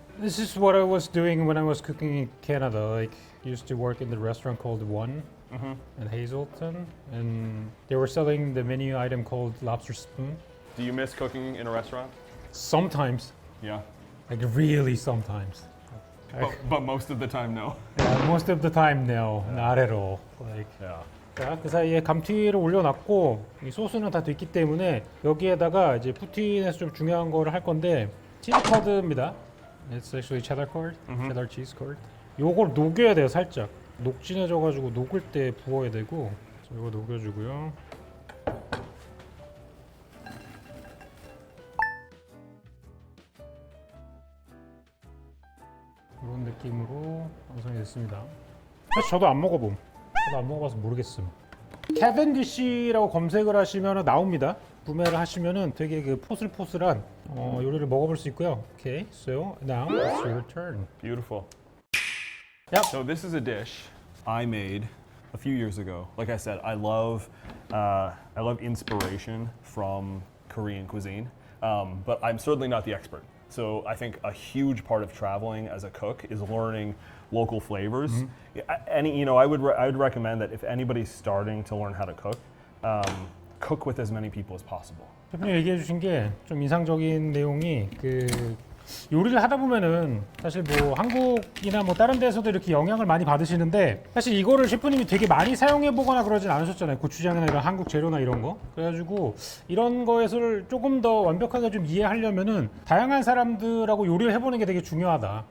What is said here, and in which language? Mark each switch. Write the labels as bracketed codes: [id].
[en] This is what I was doing when I was cooking in Canada. Like, used to work in the restaurant called One in Hazelton, and they were selling the menu item called lobster spoon. Do you miss cooking in a restaurant? Sometimes, Yeah. like really sometimes. But most of the time, no. Yeah, most of the time, no, not at all. Like, Yeah. [ko] 자, 그 사이에 감튀를 올려놨고 이 소스는 다 됐기 때문에 여기에다가 이제 푸틴에서 좀 중요한 거를 할 건데 치즈 커드입니다. [en] It's actually cheddar curd, cheddar cheese curd. [ko] 요걸 녹여야 돼요, 살짝. 녹진해져가지고 녹을 때 부어야 되고. 자, 이거 녹여주고요. 이런 느낌으로 완성이 됐습니다. 사실 저도 안 먹어봄. 저도 안 먹어봐서 모르겠음. 캐벤디시라고 검색을 하시면 나옵니다. 구매를 하시면은 되게 그 포슬포슬한 요리를 먹어볼 수 있고요. [en] Okay, so now it's your turn. Beautiful. Yep. So this is a dish I made a few years ago. Like I said, I love inspiration from Korean cuisine, but I'm certainly not the expert. So I think a huge part of traveling as a cook is learning local flavors. I would recommend that if anybody's starting to learn how to cook, cook with as many people as possible. [ko] 셰프님 얘기해 주신 게 좀 인상적인 내용이 요리를 하다 보면은 사실 뭐 한국이나 뭐 다른 데서도 이렇게 영향을 많이 받으시는데 사실 이거를 셰프님이 되게 많이 사용해 보거나 그러진 않으셨잖아요. 고추장이나 이런 한국 재료나 이런 거. 그래가지고 이런 거에서 조금 더 완벽하게 좀 이해하려면은 다양한 사람들하고 요리를 해보는 게 되게 중요하다.